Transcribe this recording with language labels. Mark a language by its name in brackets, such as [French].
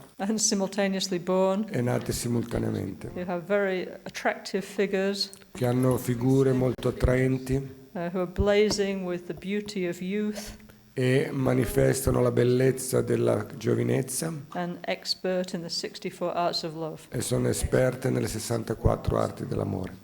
[English] and simultaneously born. [Italian] e nate simultaneamente, [English] You have very attractive figures [Italian] che hanno figure molto attraenti [English] who are blazing with the beauty of youth [Italian] e manifestano la bellezza della giovinezza [English] and expert in the 64 arts of love. [Italian] e sono esperte nelle 64 arti dell'amore.